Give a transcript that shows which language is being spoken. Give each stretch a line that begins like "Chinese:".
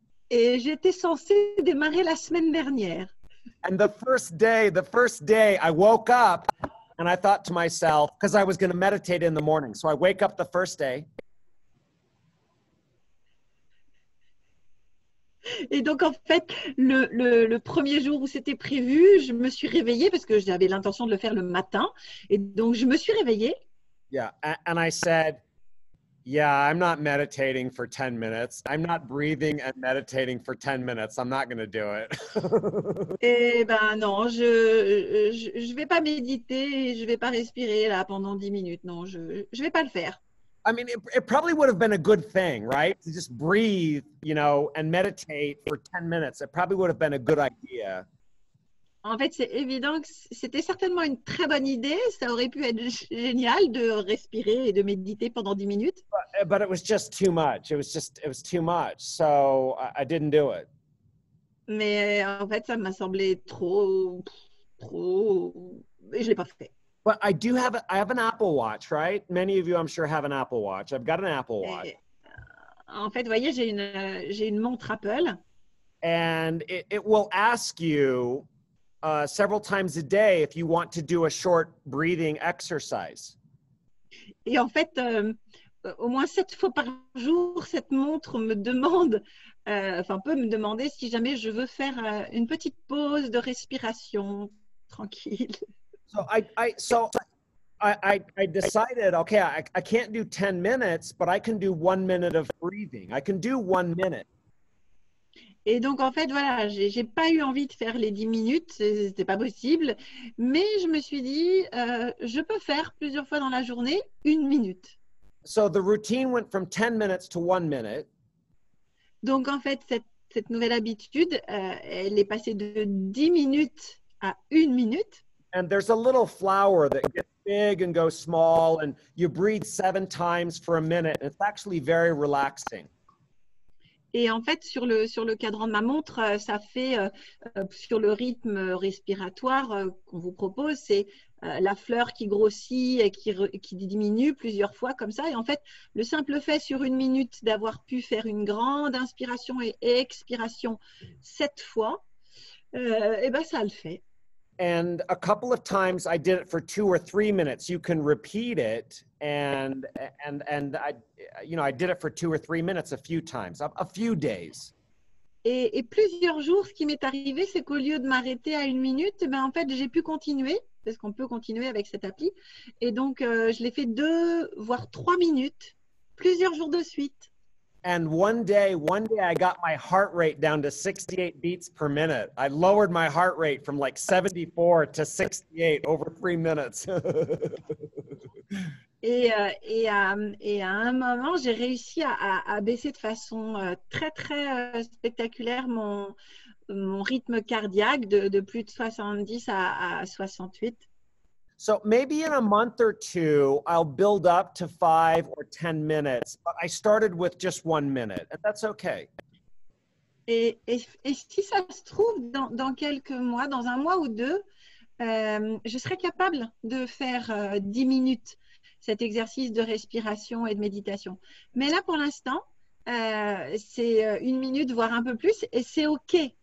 French: Et j'étais censée démarrer la semaine dernière.
English: And the first day, I woke up and I thought to myself, because I was going to meditate in the morning. So I wake up the first day.
French: Et donc, en fait, le premier jour où c'était prévu, je me suis réveillée parce que j'avais l'intention de le faire le matin. Et donc, je me suis réveillée.
English: Yeah. And I said, yeah, I'm not meditating for 10 minutes. I'm not breathing and meditating for 10 minutes. I'm not going to do it.
French: Et ben non, je vais pas méditer, je vais pas respirer là pendant 10 minutes. Non, je vais pas le faire.
English: I mean, it probably would have been a good thing, right? To just breathe, and meditate for 10 minutes. It probably would have been a good idea.
French: En fait, c'est évident que c'était certainement une très bonne idée. Ça aurait pu être génial de respirer et de méditer pendant 10 minutes.
English: But it was just too much. It was too much. So I didn't do it.
French: Mais en fait, ça m'a semblé trop, et je l'ai pas fait.
English: But I have an Apple Watch, right? Many of you, I'm sure, have an Apple Watch. I've got an Apple Watch.
French: En fait, vous voyez, j'ai une montre Apple.
English: And it will ask you several times a day if you want to do a short breathing exercise.
French: Et en fait, au moins 7 fois par jour, cette montre me demande, peut me demander si jamais je veux faire une petite pause de respiration tranquille.
English: So I decided, okay, I can't do 10 minutes, but I can do 1 minute of breathing. I can do 1 minute.
French: Et donc, en fait, voilà, j'ai pas eu envie de faire les 10 minutes, c'était pas possible. Mais je me suis dit, je peux faire plusieurs fois dans la journée 1 minute.
English: So the routine went from 10 minutes to 1 minute.
French: Donc, en fait, cette nouvelle habitude, elle est passée de 10 minutes à 1 minute.
English: And there's a little flower that gets big and goes small, and you breathe 7 times for a minute. It's actually very relaxing.
French: Et en fait, sur le cadran de ma montre, ça fait, sur le rythme respiratoire qu'on vous propose, c'est la fleur qui grossit et qui diminue plusieurs fois comme ça. Et en fait, le simple fait sur 1 minute d'avoir pu faire une grande inspiration et expiration 7 fois, et ben ça le fait.
English: And a couple of times I did it for 2 or 3 minutes. You can repeat it, and I did it for 2 or 3 minutes a few times, a few days.
French: Et plusieurs jours, ce qui m'est arrivé, c'est qu'au lieu de m'arrêter à 1 minute, ben en fait, j'ai pu continuer, parce qu'on peut continuer avec cette appli. Et donc, je l'ai fait 2, voire 3 minutes, plusieurs jours de suite.
English: And one day I got my heart rate down to 68 beats per minute. I lowered my heart rate from like 74 to 68 over 3 minutes.
French: Et à un moment, j'ai réussi à baisser de façon très, très spectaculaire mon rythme cardiaque de plus de 70 à 68.
English: So maybe in a month or 2, I'll build up to 5 or 10 minutes. But I started with just 1 minute, and that's okay.
French: Et si ça se trouve, dans quelques mois, dans 1 mois ou 2, je serai capable de faire 10 minutes cet exercice de respiration et de méditation. Mais là, pour l'instant, c'est 1 minute, voire un peu plus, et c'est OK.